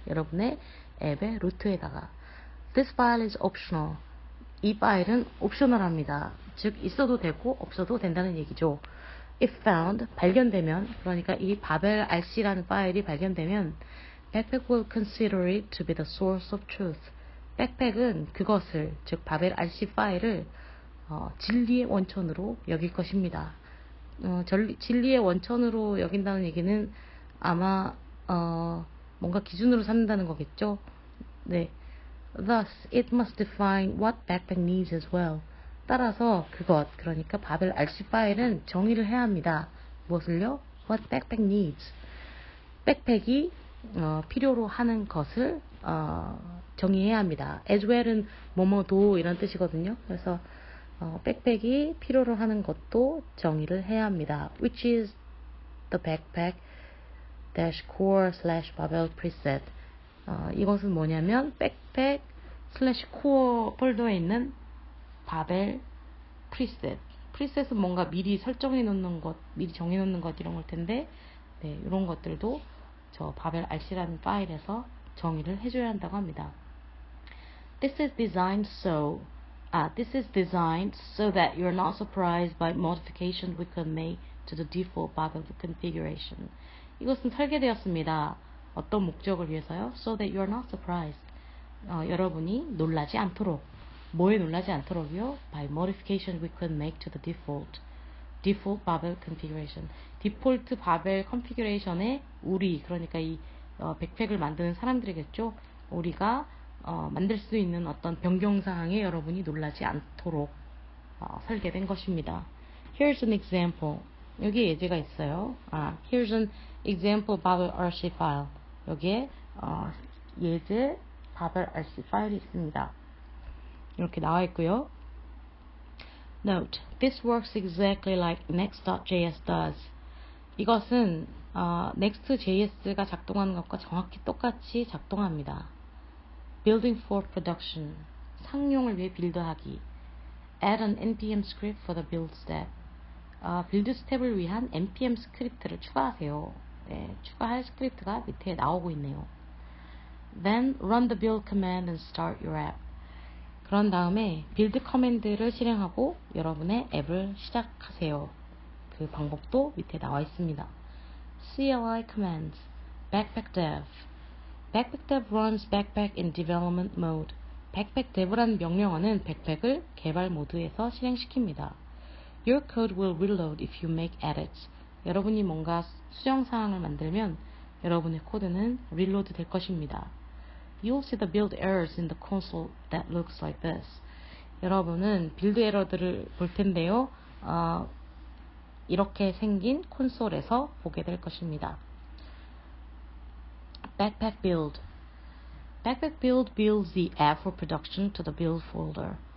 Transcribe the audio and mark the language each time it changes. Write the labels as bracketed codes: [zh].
[ko] 여러분의 앱의 루트에다가. [en] This file is optional. [ko] 이 파일은 옵셔널합니다. 즉 있어도 되고 없어도 된다는 얘기죠. [en] If found, [ko] 발견되면, 그러니까 이 바벨 rc라는 파일이 발견되면 [en] Backpack will consider it to be the source of truth. [ko] 백팩은 그것을, 즉 바벨 rc 파일을 진리의 원천으로 여길 것입니다. 진리의 원천으로 여긴다는 얘기는 아마 뭔가 기준으로 삼는다는 거겠죠. 네. [en] Thus, it must define what backpack needs as well. [ko] 따라서 그러니까 바벨 rc 파일은 정의를 해야 합니다. 무엇을요? [en] What backpack needs. [ko] 백팩이 필요로 하는 것을 정의해야 합니다. as well은 뭐뭐도 이런 뜻이거든요. 그래서 백팩이 필요로 하는 것도 정의를 해야 합니다. [en] Which is the backpack-core/babel preset. [ko] 이것은 뭐냐면 backpack/core 폴더에 있는 바벨 preset. preset은 뭔가 미리 설정해 놓는 것, 미리 정해 놓는 것 이런 걸 텐데, 네, 이런 것들도 저 바벨 rc라는 파일에서 정의를 해줘야 한다고 합니다. [en] This is designed so that you're not surprised by modifications we can make to the default Babel configuration. [ko] 이것은 설계되었습니다. 어떤 목적을 위해서요? [en] So that you're not surprised. [ko] 여러분이 놀라지 않도록. 뭐에 놀라지 않도록요? [en] By modifications we can make to the default Babel configuration. [ko] 디폴트 바벨 컨피규레이션에 그러니까 이 백팩을 만드는 사람들이겠죠. 우리가 만들 수 있는 어떤 변경사항에 여러분이 놀라지 않도록 설계된 것입니다. [en] Here's an example. [ko] 여기 예제가 있어요. [en] Here's an example Babel RC file. [ko] 여기에 예제 Babel RC 파일이 있습니다. 이렇게 나와 있고요. [en] Note, this works exactly like Next.js does. [ko] 이것은 Next.js가 작동하는 것과 정확히 똑같이 작동합니다. [en] Building for production. [ko] 상용을 위해 빌드하기. [en] Add an npm script for the build step. [ko] 빌드 스텝을 위한 npm 스크립트를 추가하세요. 네, 추가할 스크립트가 밑에 나오고 있네요. [en] Then run the build command and start your app. [ko] 그런 다음에 빌드 커맨드를 실행하고 여러분의 앱을 시작하세요. 그 방법도 밑에 나와 있습니다. [en] CLI commands, backpack dev. backpack dev runs backpack in development mode. [ko] backpack dev라는 명령어는 백팩을 개발 모드에서 실행시킵니다. [en] Your code will reload if you make edits. [ko] 여러분이 뭔가 수정 사항을 만들면 여러분의 코드는 reload 될 것입니다. [en] You'll see the build errors in the console that looks like this. [ko] 여러분은 빌드 에러들을 볼 텐데요. 이렇게 생긴 콘솔에서 보게 될 것입니다. [en] Backpack build. Backpack build builds the app for production to the build folder.